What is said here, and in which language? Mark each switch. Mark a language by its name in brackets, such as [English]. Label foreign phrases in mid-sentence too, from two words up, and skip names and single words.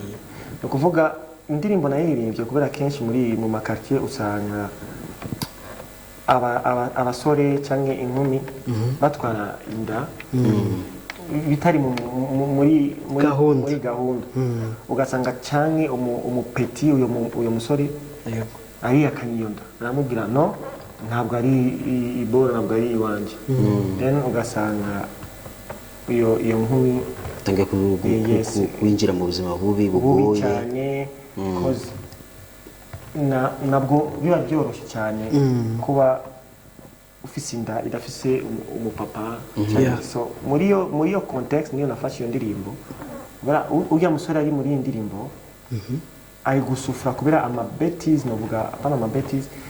[Rundi] ukuvuga indirimbo nayiririmbye kubera kenshi mu makartier usanga abasore cyangwa inkumi batwara inda bitari muri gahunda ugasanga cyane umupeti uyo musore ari akanyiyonda naramubwira no ntabwo ari ibora ntabwo ari iwanje then ugasanga iyo nkumi tangiye kwinjira mu buzima bubi bugoye cyane cause nabwo biba byoroshye cyane kuba ufise inda idafise umupapa so muri iyo context niyo nafashe iyo ndirimbo ujya musore ari muri iyi ndirimbo ari gusufura kubera amabetis novuga apana amabetis